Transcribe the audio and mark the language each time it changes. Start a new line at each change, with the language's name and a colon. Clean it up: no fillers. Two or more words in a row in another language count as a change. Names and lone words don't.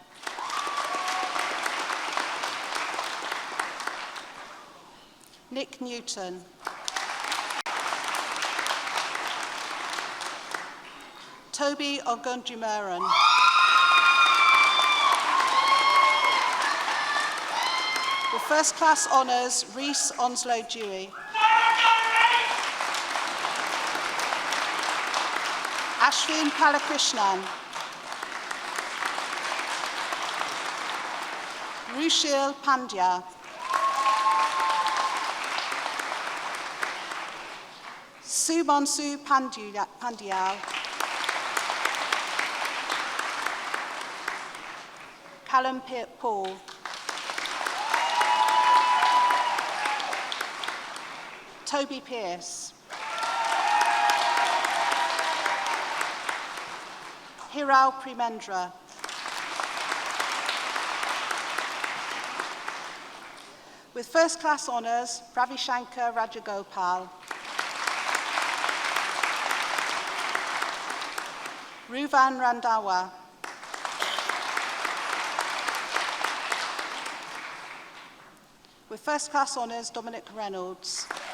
English: Nick Newton. Toby Ogunjumeran. With first class honours, Rhys Onslow Dewey. Ashwin Palakrishnan. Rushil Pandya. Sumansu Pandyal. Callum Paul. Toby Pierce. Hiral Premendra. With first class honours, Ravishankar Rajagopal. Ruvan Randawa. With first class honours, Dominic Reynolds.